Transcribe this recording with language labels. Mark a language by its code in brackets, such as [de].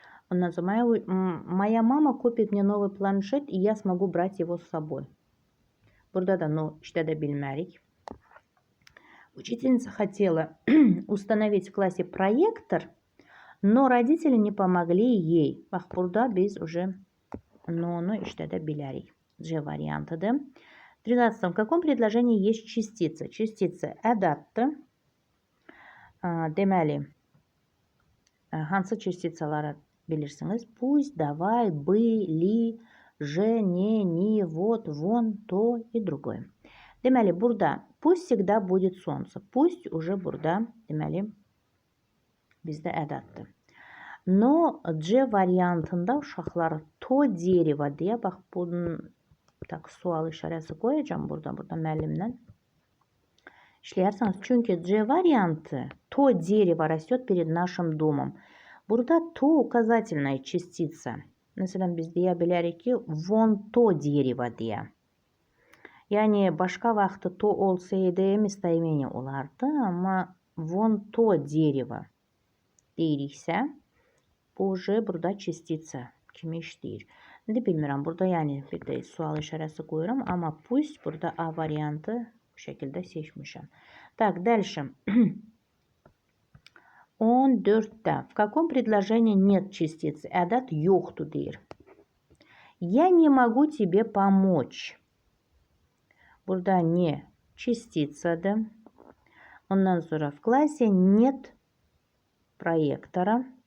[ru] Моя мама купит мне новый планшет, и я смогу брать его с собой. [az] Burada da «но» işlədə bilmərik. [ru] Учительница хотела установить в классе проектор, но родители не помогли ей. [az] Bax, burada biz уже no-nu işlədə bilərik. C variantıdır. 13. [ru] В каком предложении есть частица? Частица ədatdır. [az] Deməli, hansı частицаları bilirsiniz? [ru] Пусть, давай, бы, ли, же, не, ни, вот, вон, то и другое. [az] Deməli, burada [ru] пусть всегда будет солнце. [az] Пусть уже burada, deməli, bizdə ədatdır. Но C variantında uşaqlar to дерево deyə, bax, bunun sual işarəsi qoyacağım burada müəllimdən. İşləyirsiniz. Çünki C variantı [ru] то дерево растет перед нашим домом. Burada то указательная частица. [az] Məsələn, biz deyə bilərik ki, [ru] вон то дерево [az] deyə. Yəni, başqa vaxtı то olsaydı местоимение olardı, amma [ru] вон то дерево [az] deyiriksə, bu уже burada частица kimi işləyir. İndi bilmirəm, burada yəni bir də sual işarəsi qoyuram, amma пусть burada A variantı bu şəkildə seçmişəm. [ru] Так, дальше. [az] 14'te. [ru] В каком предложении нет частицы? [az] Ədat yoxdur deyir. [ru] Я не могу тебе помочь. Burada не частицаdır. [az] Ondan sonra [ru] в классе нет проектора.